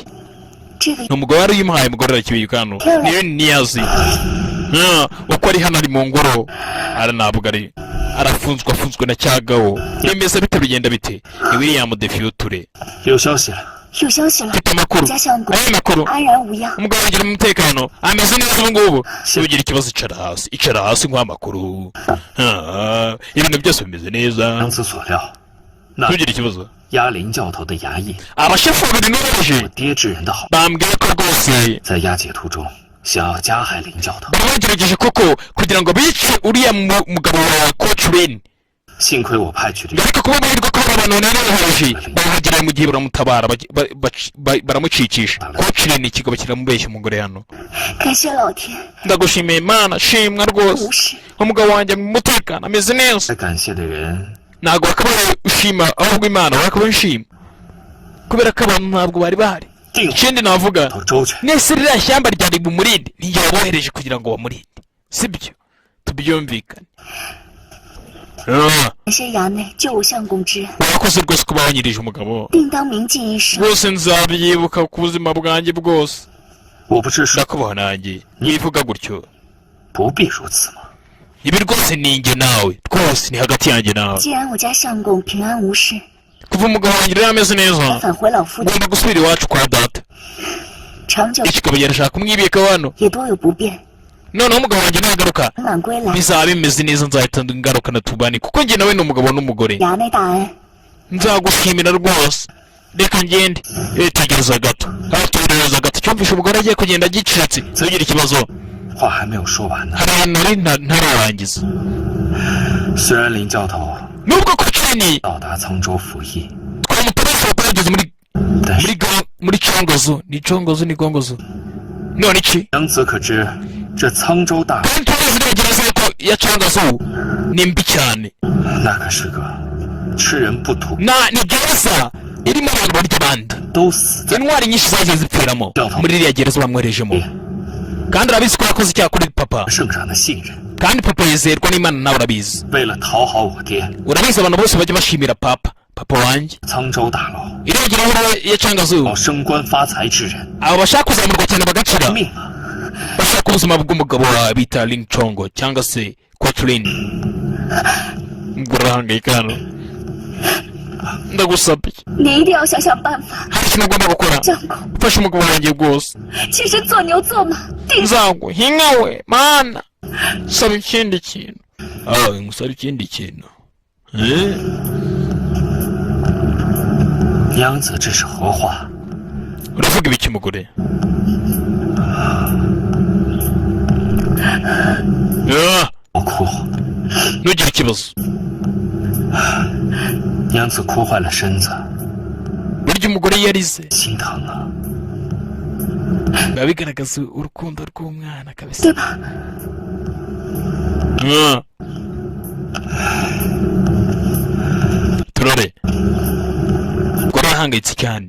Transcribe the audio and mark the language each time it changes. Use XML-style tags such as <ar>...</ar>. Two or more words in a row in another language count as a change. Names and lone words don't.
<zh>这个</zh> <rw>ni umugabo wari uyimuhaye umugore arakibika hano niyo niyazi uko ari hano ari mu ngoro ntabwo ari arafunzwe na cyagaho bimeze bite bigenda bite ni William Defiuture</rw> <zh>有消息了，有消息了，</zh> <rw>mfite amakuru</rw> <zh>家相公</zh> <rw>ayo makuru</rw> <zh>安然无恙。</zh> <rw>umugabo agira umutekano ameze neza ubu ngubu ugira ikibazo icara hasi nk'uha amakuru ibintu byose bimeze neza</rw> <zh>如此所料，那</zh> <rw>ntugire ikibazo</rw> <zh>压林教头的衙役，</zh> <rw>abashefu babiri n'ubaje</rw> <zh>我爹治人的好，</zh> <rw>bambwiye ko rwose</rw> <zh>在押解途中想要加害林教头，</zh> <rw>baba bagerageje koko kugira ngo bice uriya mugabo wa Coach Lin</rw> <zh>幸亏我派去的</zh> <rw>ariko kuba amahirwe ko hari abantu nanohereje bahagera mu gihe baramutabara baramucicisha Coach Lin ikigo kiramubeshya umugore hano</rw> <zh>感谢老天，</zh> <rw>ndagushimiye Imana shimwa rwose</rw> <zh>无事。</zh> <rw>umugabo wanjye mu mutekano ameze neza</rw> <zh>该感谢的人</zh> <rw>ntabwo wakabaye ushima ahubwo Imana wakabaye ushima kubera ko abantu ntabwo bari bahari</rw> <zh>定</zh> <rw>ikindi navuga</rw> <zh>头周全，</zh> <rw>nese ririya shyamba ryari bumurinde nijye wabohereje kugira ngo bamurinde sibyo tubyumvikane</rw> <zh>感谢衙内救我相公之恩，</zh> <rw>warakoze rwose kuba wanyirije umugabo</rw> <zh>定当铭记一生。</zh> <rw>rwose nzabyibuka ku buzima bwanjye bwose</rw> <zh>我不是说</zh> <rw>ndakubaha nanjye nivuga gutyo</rw> <zh>不必如此吗？</zh> <rw>ibi rwose ni njye nawe rwose ni hagati yanjye nawe</rw> <zh>既然我家相公平安无事，</zh> <rw>kuva umugabo wanjye rero ameze neza</rw> <zh>返回老夫家，</zh> <rw>ngomba gusubira iwacu kwa data</rw> <zh>长久</zh> <rw>ikigabo yarashaka kumwibika hano</rw> <zh>也多有不便。</zh> <rw>noneho umugabo wanjye nagaruka</rw> <zh>满归来，</zh> <rw>bizaba bimeze neza nzahita ngaruka na tubani kuko njye nawe ni umugabo n'umugore</rw> <zh>衙内大恩，</zh> <rw>nzagushimira rwose reka ngende tegereza gato tegereza gato cyumvishe umugore agiye kugenda agicitse ntugire ikibazo</rw> <zh>话还没有说完呢。</zh> <rw>hari ahantu nari ntararangiza</rw> <zh>虽然林教头</zh> <rw>nubwo ko cini</rw> <zh>到达沧州服役，</zh> <rw>twamutorese twageze</rw> <zh>但是</zh> <rw>muri congozo ni congozo ni gongozo none iki</rw> <zh>杨子可知这沧州大</zh> <rw>kandi tuzi ntegereza ko ya congozo ni mbi cyane</rw> <zh>那可是个吃人不吐，</zh> <rw>ni gereza irimo abantu barya abandi</rw> <zh>都死在</zh> <rw>intwari nyinshi zagiye zipfiramo muri iriya gereza bamwerejemo kandi urabizi ko yakoze icyaha kuri papa</rw> <zh>圣上的信任。</zh> <rw>kandi papa yizerwa n'Imana nawe urabizi</rw> <zh>为了讨好我爹，</zh> <rw>urabizi abantu bose bajya bashimira papa wanjye</rw> <zh>沧州大牢</zh> <rw>iriya gereza ya congozo</rw> <zh>要升官发财之人，</zh> <rw>abo bashaka kuzamurwa cyane bagacira</rw> <zh>命啊！</zh> <rw>bashaka ubuzima bw'umugabo wa bita Ling Chongo cyangwa se Coachline ngurahangayika hano ndagusabye</rw> <zh>你一定要想想办法，</zh> <rw>hari ikintu ugomba gukora</rw> <zh>相公。</zh> <rw>ufashe umugabo wanjye rwose</rw> <zh>其实做牛做马，定</zh> <rw>nzaguhinga we mana saba ikindi kintu ngusaba ikindi kintu</rw> <zh>娘子这是何话？</zh> <rw>uravuga ibiki mugore Ah,</rw> <zh>我哭，</zh> <rw>ntugire ikibazo</rw> <zh>娘子哭坏了身子，</zh> <rw>burya umugore iyo arize</rw> <zh>心疼啊！</zh> <rw>biba bigaragaza urukundo rw'umwana kabisa</rw> <zh>对吧？</zh> <rw>turore urahangayitse cyane</rw>